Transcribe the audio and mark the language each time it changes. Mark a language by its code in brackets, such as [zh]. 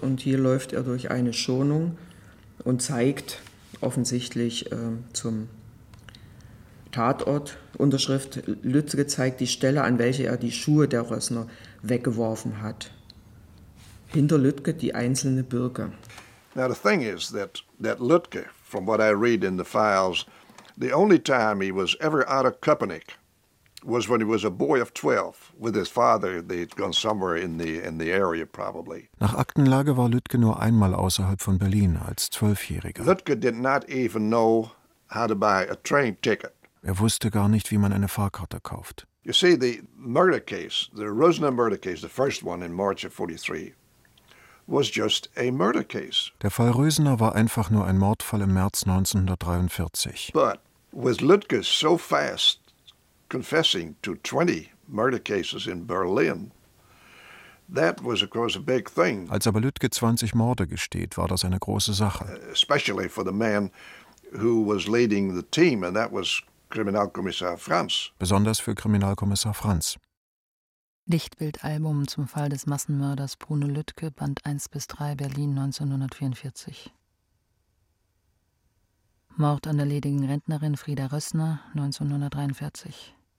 [de] Und hier läuft er durch eine Schonung und zeigt offensichtlich zum Tatort. Unterschrift: Lüttke zeigt die Stelle, an welche er die Schuhe der Rössner weggeworfen hat. Hinter Lüttke die einzelne Birke. [en] Now the thing is that Lüttke, from what I read in the files, the only time he was ever out of Köpenick was when he was a boy of 12 with his father. They'd gone somewhere in the area probably. [de] Nach Aktenlage war Lüttke nur einmal außerhalb von Berlin als 12-Jähriger. [en] Lüttke did not even know how to buy a train ticket. [de] Er wusste gar nicht, wie man eine Fahrkarte kauft. [en] You see, the murder case, the Rosner murder case, the first one in March of 43, was just a murder case. [de] Der Fall Rosner war einfach nur ein Mordfall im März 1943. [en] But with Lüttke so fast confessing to 20 murder cases in Berlin, that was of course a big thing. [de] Als aber Lüttke 20 Morde gesteht, war das eine große Sache. [en] Especially for the man who was leading the team, and that was Kriminalkommissar Franz. [de] Besonders für Kriminalkommissar Franz. Lichtbildalbum zum Fall des Massenmörders Bruno Lüttke, Band 1 bis 3, Berlin 1944. Mord an der ledigen Rentnerin Frieda Rössner 1943.